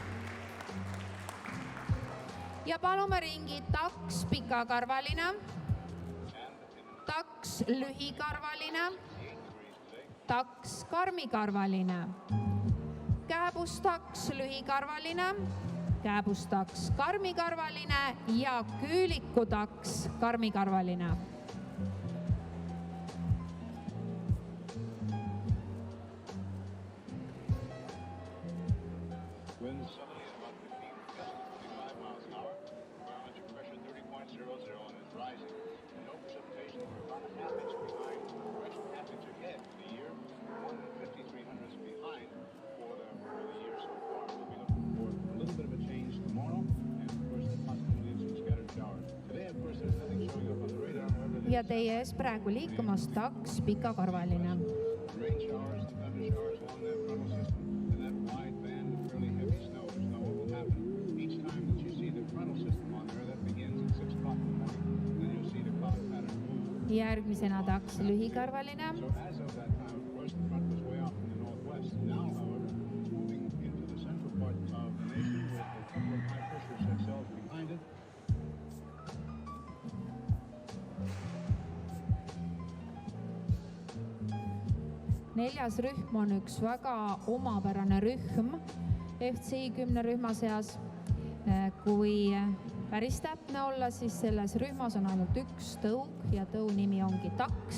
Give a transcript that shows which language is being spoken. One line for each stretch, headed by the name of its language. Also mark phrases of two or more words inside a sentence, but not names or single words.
Estonian: Ja palume ringi taks pikakarvaline, taks lühikarvaline, taks karmikarvaline, kääbustaks lühikarvaline, kääbustaks karmikarvaline ja küülikutaks karmikarvaline.
English: Winds southerly at about 55 miles an hour. Barometric pressure 30.00 and is rising. No precipitation. We're about a half inch behind. We're actually half inch ahead for the year. 153 hundredths behind for the year so far. We'll be looking for a little bit of a change tomorrow, and of course the possibility of some scattered showers. Today, of course, there's nothing showing up on the radar.
Estonian: Ja teie ees praegu liikumas taks pikakarvaline.
English: Rain showers and thunder showers along that frontal system and that wide band of fairly heavy snow. Snow will happen each time that you see the frontal system on there. That begins at 6 o'clock in the morning. Then you'll see the cloud pattern move.
Estonian: Järgmisena taks lühikarvaline.
English: So as of that time, of course, the front was way off in the northwest. Now, however, it's moving into the central part of the nation with a couple of high pressure cells behind it.
Estonian: Neljas rühm on üks väga omapärane rühm FCI 10 rühma seas. Kui päris täpne olla, siis selles rühmas on ainult üks tõug ja tõu nimi ongi taks.